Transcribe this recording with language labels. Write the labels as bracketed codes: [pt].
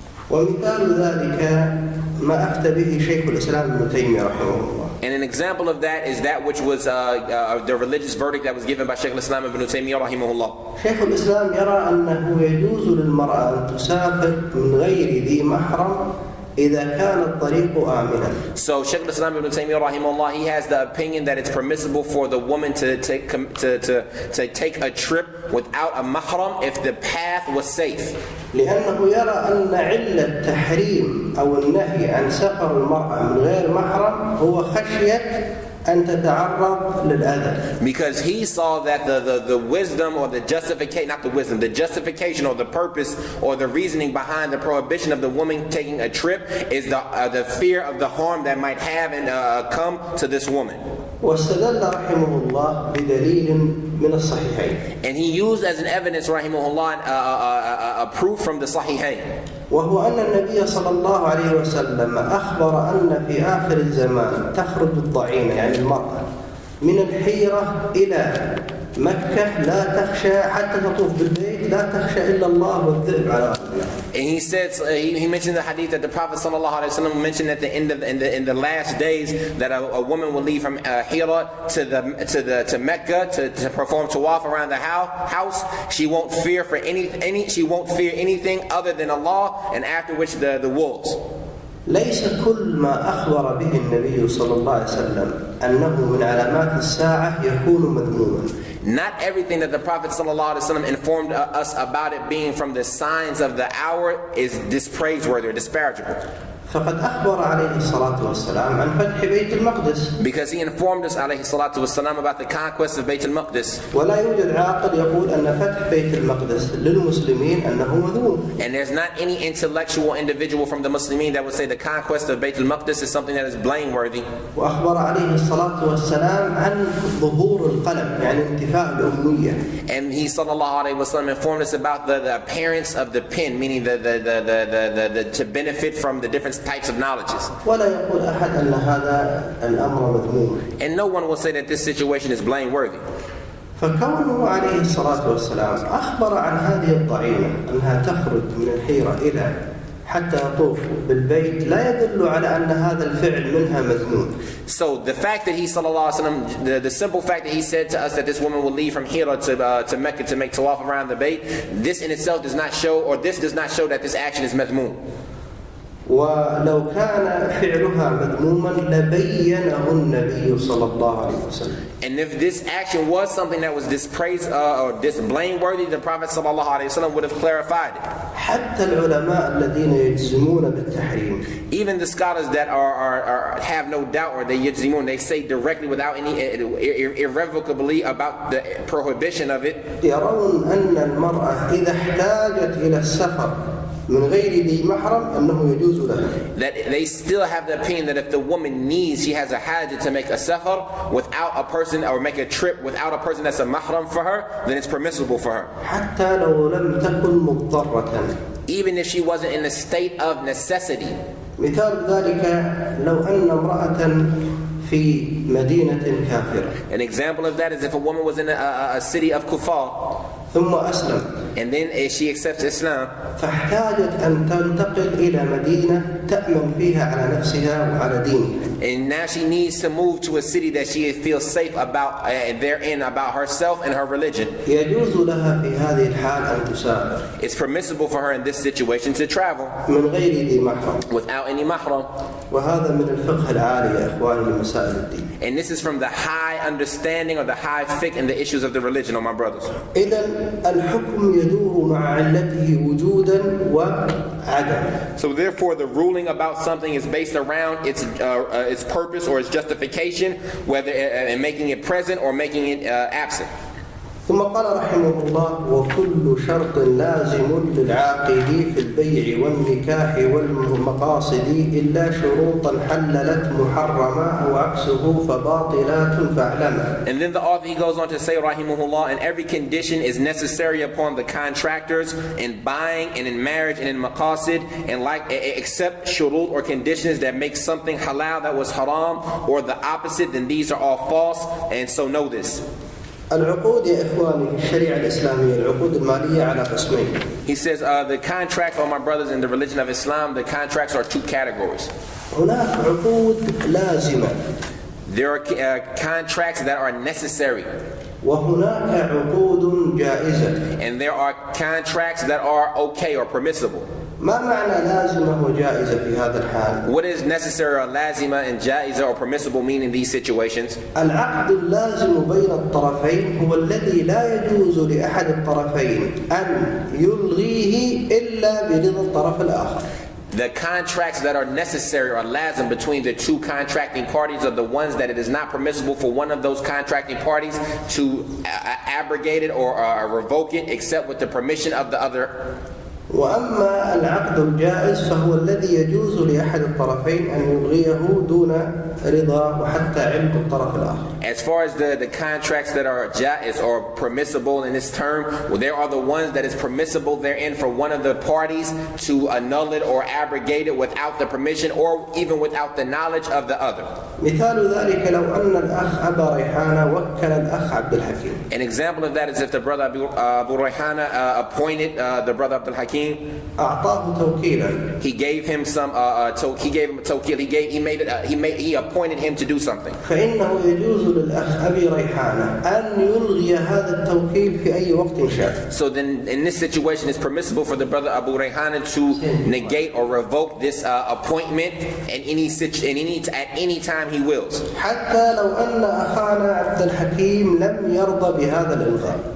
[ar] ومثال ذلك ما أفتى به شيخ الإسلام ابن تيمية رحمه الله. [en] And an example of that is that which was the religious verdict that was given by Shaykh al-Islam ibn Taymiyyah rahimahullah. [ar] شيخ الإسلام يرى أنه يجوز للمرأة أن تسافر من غير ذي محرم إذا كان الطريق آمنا. [en] So Shaykh al-Islam ibn Taymiyyah rahimahullah, he has the opinion that it's permissible for the woman to take a trip without a mahram if the path was safe. [ar] لأنه يرى أن علة تحريم أو النهي عن سفر المرأة من غير محرم هو خشية أن تتعرض للأذى. [en] Because he saw that the wisdom or the justification, not the wisdom, the justification or the purpose or the reasoning behind the prohibition of the woman taking a trip is the fear of the harm that might have and come to this woman. [ar] واستدل رحمه الله بدليل من الصحيحين. [en] And he used as an evidence rahimahullah a proof from the Sahihain. [ar] وهو أن النبي صلى الله عليه وسلم أخبر أن في آخر الزمان تخرج الضعينة يعني المرأة من الحيرة إلى مكة لا تخشى حتى تطوف بالبيت لا تخشى إلا الله والذئب على أرضها. [en] And he said, he mentioned the hadith that the Prophet ﷺ mentioned at the end of in the last days that a woman will leave from Hira to Mecca to perform tawaf around the house. She won't fear anything other than Allah, and after which the wolves. [ar] ليس كل ما أخبر به النبي صلى الله عليه وسلم أنه من علامات الساعة يكون مذموما. [en] Not everything that the Prophet ﷺ informed us about it being from the signs of the hour is praiseworthy or disparagable. [ar] فقد أخبر عليه الصلاة والسلام عن فتح بيت المقدس. [en] Because he informed us [ar] عليه الصلاة والسلام [en] about the conquest of Bayt al-Maqdis. [ar] ولا يوجد عاقل يقول أن فتح بيت المقدس للمسلمين أنه مذموم. [en] And there's not any intellectual individual from the Muslimin that would say the conquest of Bayt al-Maqdis is something that is blameworthy. [ar] وأخبر عليه الصلاة والسلام عن ظهور القلم يعني انتفاء الأمية. [en] And he sallallahu alayhi wa sallam informed us about the appearance of the pen, meaning the to benefit from the different types of knowledges. [ar] ولا يقول أحد أن هذا الأمر مذموم. [en] And no one will say that this situation is blameworthy. [ar] فكونه عليه الصلاة والسلام أخبر عن هذه الضعينة أنها تخرج من الحيرة إلى حتى يطوف بالبيت لا يدل على أن هذا الفعل منها مذموم. [en] So the fact that he sallallahu alaihi wasallam, the simple fact that he said to us that this woman will leave from Hira to Mecca to make tawaf around the Bayt, this in itself does not show, or this does not show that this action is madhmoom. [ar] ولو كان فعلها مذموما لبينه النبي صلى الله عليه وسلم. [en] And if this action was something that was dispraised or blameworthy, the Prophet sallallahu alaihi wasallam would have clarified it. [ar] حتى العلماء الذين يجزمون بالتحريم. [en] Even the scholars that are have no doubt, or they say directly without any irrevocably about the prohibition of it. [ar] يرون أن المرأة إذا احتاجت إلى السفر من غير ذي محرم أنه يجوز لها. [en] That they still have the opinion that if the woman needs, she has a hajj to make a safar without a person, or make a trip without a person that's a mahram for her, then it's permissible for her. [ar] حتى لو لم تكن مضطرة. [en] Even if she wasn't in a state of necessity. [ar] مثال ذلك لو أن امرأة في مدينة كافرة. [en] An example of that is if a woman was in a city of kuffar. [ar] ثم أسلم. [en] And then as she accepts Islam, [ar] فاحتاجت أن تنتقل إلى مدينة تأمن فيها على نفسها وعلى دينها. [en] and now she needs to move to a city that she feels safe about, therein about herself and her religion. [ar] يجوز لها في هذه الحال أن تسافر. [en] It's permissible for her in this situation to travel [ar] من غير ذي محرم. [en] without any mahram. [ar] وهذا من الفقه العالي يا إخواني لمسائل الدين. [en] And this is from the high understanding or the high fiqh in the issues of the religion, my brothers. [ar] إذن الحكم يدور مع علته وجودا وعدم. [en] So therefore the ruling about something is based around its purpose or its justification, whether in making it present or making it absent. [ar] ثم قال رحمه الله: وكل شرط لازم للعاقد في البيع والنكاح والمقاصد إلا شروطا حللت محرما أو عكسه فباطلات فاعلما. [en] And then the author, he goes on to say, rahimahullah, and every condition is necessary upon the contractors in buying and in marriage and in maqasid, and like except shurut or conditions that make something halal that was haram, or the opposite, then these are all false. And so know this. [ar] العقود يا إخواني في الشريعة الإسلامية العقود المالية على قسمين. [en] He says the contracts, all my brothers in the religion of Islam, the contracts are two categories. [ar] هناك عقود لازمة. [en] There are contracts that are necessary. [ar] وهناك عقود جائزة. [en] And there are contracts that are okay or permissible. [ar] ما معنى لازمة وجائزة في هذا الحال؟ [en] What is necessary or lazima and jaiza or permissible mean in these situations? [ar] العقد اللازم بين الطرفين هو الذي لا يجوز لأحد الطرفين أن يلغيه إلا برضا الطرف الآخر. [en] The contracts that are necessary or lazim between the two contracting parties are the ones that it is not permissible for one of those contracting parties to abrogate it or revoke it except with the permission of the other. [ar] وأما العقد الجائز فهو الذي يجوز لأحد الطرفين أن يلغيه دون رضا وحتى علم الطرف الآخر. [en] As far as the contracts that are jaiz or permissible in this term, well, there are the ones that is permissible therein for one of the parties to annul it or abrogate it without the permission or even without the knowledge of the other. [ar] مثال ذلك لو أن الأخ أبا ريحانة وكل الأخ عبد الحكيم. [en] An example of that is if the brother Abu Rayhana appointed the brother Abdul Hakim. [ar] أعطاه توكيلا. [en] He gave him some. He gave him a tawkil. He appointed him to do something. [ar] فإنه يجوز للأخ أبي ريحانة أن يلغي هذا التوكيل في أي وقت شاء. [en] So then, in this situation, it's permissible for the brother Abu Rayhana to negate or revoke this appointment at any time he wills. [ar] حتى لو أن أخانا عبد الحكيم لم يرضى بهذا الإلغاء.